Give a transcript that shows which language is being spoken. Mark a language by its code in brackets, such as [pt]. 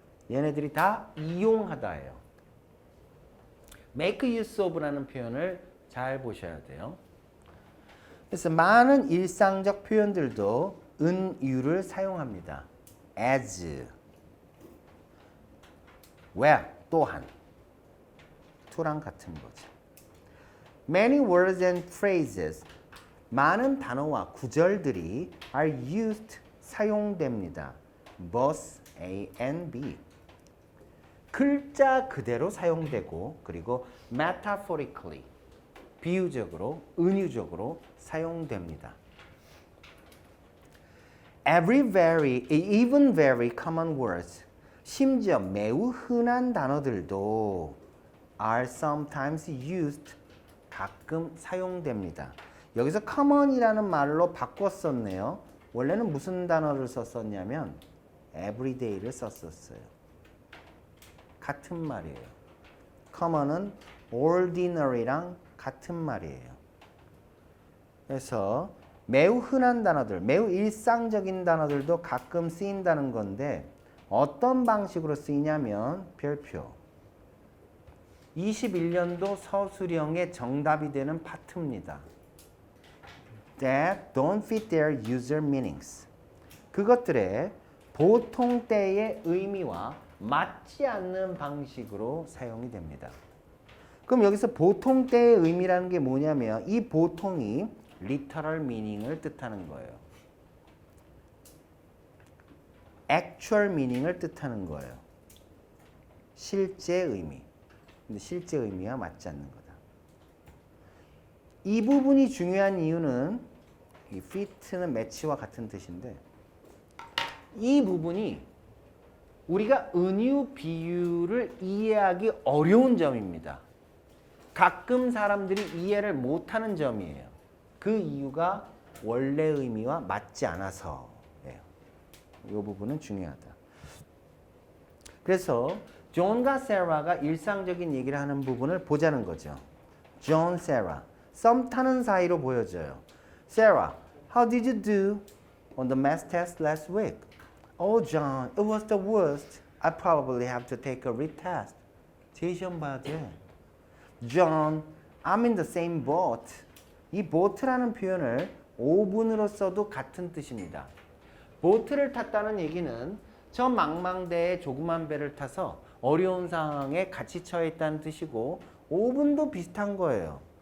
[ko] 얘네들이 다 이용하다예요. make use of라는 표현을 잘 보셔야 돼요. 그래서 많은 일상적 표현들도 은유를 사용합니다. as, where, 또한, to랑 같은 거죠. [en] Many words and phrases, [ko] 많은 단어와 구절들이 [en] are used, [ko] 사용됩니다. [en] both A and B. [ko] 글자 그대로 사용되고 그리고 metaphorically, 비유적으로, 은유적으로 사용됩니다. [en] Even very common words, [ko] 심지어 매우 흔한 단어들도 [en] are sometimes used, [ko] 가끔 사용됩니다. 여기서 common이라는 말로 바꿔 썼네요. 원래는 무슨 단어를 썼었냐면 everyday를 썼었어요. 같은 말이에요. common은 ordinary랑 같은 말이에요. 그래서 매우 흔한 단어들, 매우 일상적인 단어들도 가끔 쓰인다는 건데 어떤 방식으로 쓰이냐면 별표. 21년도 서술형의 정답이 되는 파트입니다. [en] That don't fit their user meanings. [ko] 그것들의 보통 때의 의미와 맞지 않는 방식으로 사용이 됩니다. 그럼 여기서 보통 때의 의미라는 게 뭐냐면 이 보통이 literal meaning을 뜻하는 거예요. actual meaning을 뜻하는 거예요. 실제 의미. 근데 실제 의미와 맞지 않는 거다. 이 부분이 중요한 이유는 이 fit는 매치와 같은 뜻인데 이 부분이 우리가 은유, 비유를 이해하기 어려운 점입니다. 가끔 사람들이 이해를 못하는 점이에요. 그 이유가 원래 의미와 맞지 않아서예요. 이 부분은 중요하다. 그래서 존과 세라가 일상적인 얘기를 하는 부분을 보자는 거죠. 존, 세라. 썸 타는 사이로 보여져요. [en] Sarah, how did you do on the math test last week? Oh, John, it was the worst. I probably have to take a retest. [ko] 제 시험 봐야 돼. [en] John, I'm in the same boat. [ko] 이 boat라는 표현을 오분으로 써도 같은 뜻입니다. 보트를 탔다는 얘기는 저 망망대에 조그만 배를 타서 어려운 상황에 같이 처해 있다는 뜻이고 오분도 비슷한 거예요.